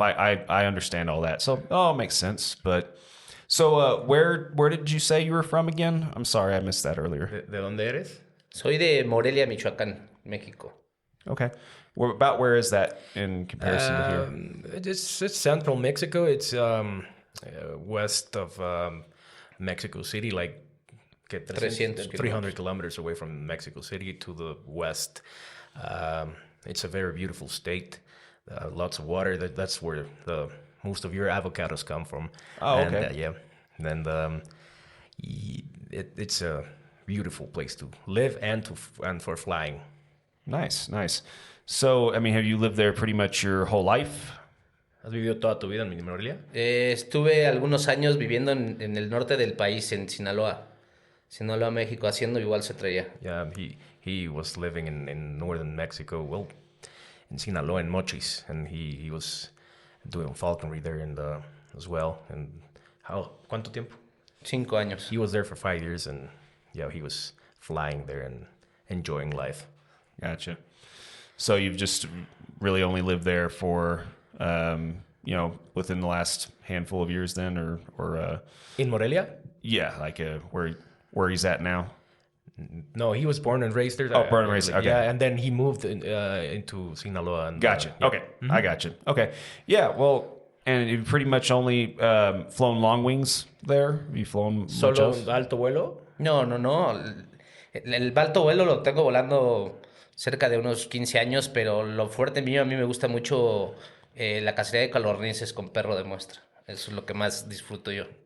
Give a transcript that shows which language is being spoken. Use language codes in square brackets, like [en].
[en] I understand all that, so it makes sense. But so where did you say you were from again? I'm sorry, I missed that earlier. [es] ¿De dónde eres? Soy de Morelia, Michoacán, México. [en] Okay. Where is that in comparison to here? It's central Mexico. It's west of Mexico City, like 300 kilometers away from Mexico City to the west. It's a very beautiful state. Lots of water. That's where most of your avocados come from. Oh, okay. And it's a beautiful place to live and for flying. Nice, nice. So, I mean, have you lived there pretty much your whole life? [es] ¿Has vivido toda tu vida en Morelia? Estuve algunos años viviendo en el norte del país, en Sinaloa, México, haciendo igual cetrería. [en] Yeah, he was living in northern Mexico, well, in Sinaloa and Mochis, and he was doing falconry there as well. And [es] ¿cuánto tiempo? 5 años. [en] He was there for 5 years, and yeah, he was flying there and enjoying life. Gotcha. So you've just really only lived there for, within the last handful of years then, or in Morelia? Yeah, like where he's at now. No, he was born and raised there. Oh, born and raised. Okay. Yeah, and then he moved into Sinaloa. And, gotcha. Yeah. Okay, I gotcha. Okay, yeah. Well, and you've pretty much only flown long wings there. Have you flown [es] solo muchos? alto vuelo? No. El alto vuelo lo tengo volando cerca de unos 15 años, pero lo fuerte mío, a mí me gusta mucho la cacería de codornices con perro de muestra. Eso es lo que más disfruto yo.